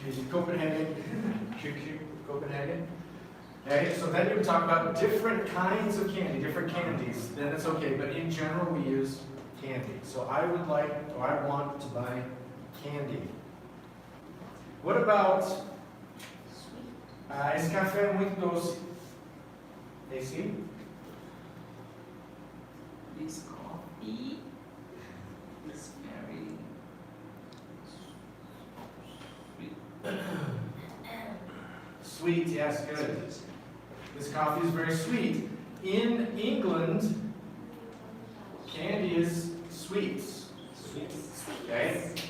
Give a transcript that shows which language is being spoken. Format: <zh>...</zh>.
<en>Copenhagen. Copenhagen. Okay, so then you would talk about different kinds of candy, different candies. Then it's okay, but in general we use candy. So I would like, or I want to buy candy. What about</en> <pt>esse café é muito doce? Esse?</pt> <en>This coffee is very sweet. Sweet, yes, good. This coffee is very sweet. In England, candy is sweets. Okay?</en>